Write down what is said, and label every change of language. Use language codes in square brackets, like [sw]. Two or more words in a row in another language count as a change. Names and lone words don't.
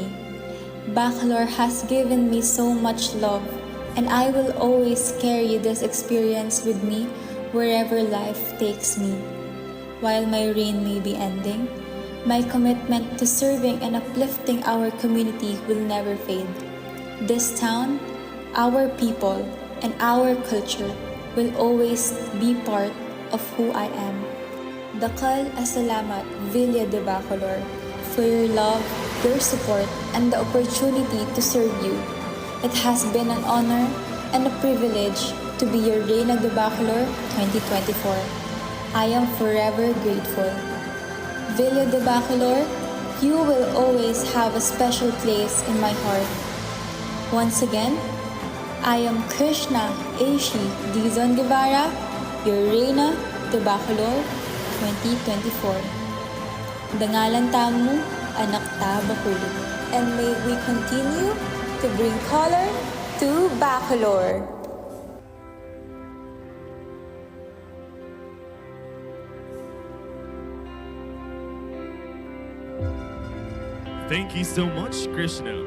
[en] Bacolor has given me so much love, and I will always carry this experience with me wherever life takes me. While my reign may be ending, my commitment to serving and uplifting our community will never fade. This town, our people, and our culture will always be part of who I am. [pam] Dakal asalamat [en] Villa de Bacolor for your love, your support, and the opportunity to serve you. It has been an honor and a privilege to be your Reina de Bacolor 2024. I am forever grateful. Villa de Bacolor, you will always have a special place in my heart. Once again, I am Krishna Aishi Dizon Guevara, your Reina de Bacolor 2024. [pam] Dangalan tamu, anak ta Bacolor. [en] And may we continue to bring color to Bacolor. Thank you so much, Krishna.